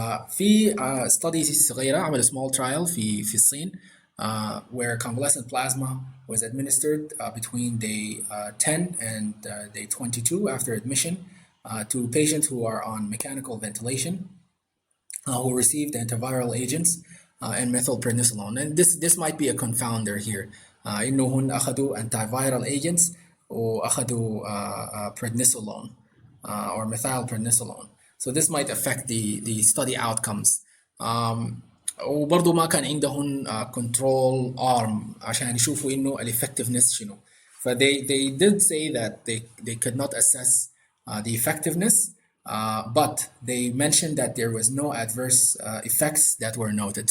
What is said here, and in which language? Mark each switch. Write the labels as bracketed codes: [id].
[en] في studies [ar] صغيرة عملوا [en] small trial [ar] في الصين [en] where convalescent plasma was administered between day 10 and day 22 after admission to patients who are on mechanical ventilation who received antiviral agents and methylprednisolone. And this might be a confounder here. [ar] إنه هن أخذوا [en] antiviral agents [ar] وأخذوا [en] prednisolone or methylprednisolone. So this might affect the study outcomes. [ar] وبرضه ما كان عندهم control arm عشان يشوفوا إنه effectiveness شنو. [en] They did say that they could not assess the effectiveness, but they mentioned that there was no adverse effects that were noted.